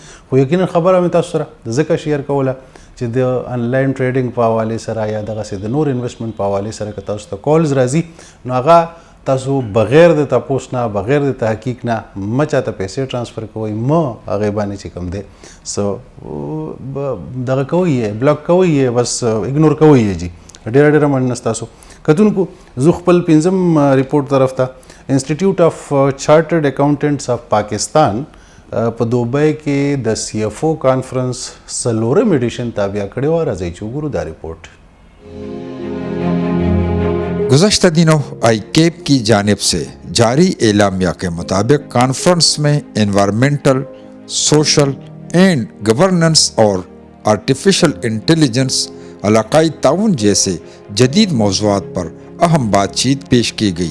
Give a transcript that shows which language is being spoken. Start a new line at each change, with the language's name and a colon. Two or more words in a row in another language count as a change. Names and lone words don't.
Pashto: خو یقینا خبره مې تاسو سره ځکه شیر کوله چې د
English: online trading
Pashto: په حوالې سره یا دغسې د نور انویسټمنټ په حوالې سره که تاسو ته کالز راځي نو هغه تاسو بغیر د تپوس نه، بغیر د تحقیق نه مه چاته پیسې ټرانسفر کوئ، مه هغې باندې چې کوم دی څه دغه کوئ یې بلاک کوئ یې، بس اګنور کوئ یې. جي ډېره ډېره مننه ستاسو. کتونکو زه خپل 5م ریپورټ طرف ته انسټیټیوټ اف چارټرډ اکاونټنټس اف پاکستان په دوبۍ کې د CFO کانفرنس 4م ایډیشن تابع کړی و. راځئ چې وګورو دا ریپورٹ.
Urdu: گزشتہ دنوں آئی کیپ کی جانب سے جاری اعلامیہ کے مطابق کانفرنس میں
English: environmental, social and governance
Urdu: اور
English: artificial intelligence,
Urdu: علاقائی طاعون جیسے جدید موضوعات پر اہم بات چیت پیش کی گئی.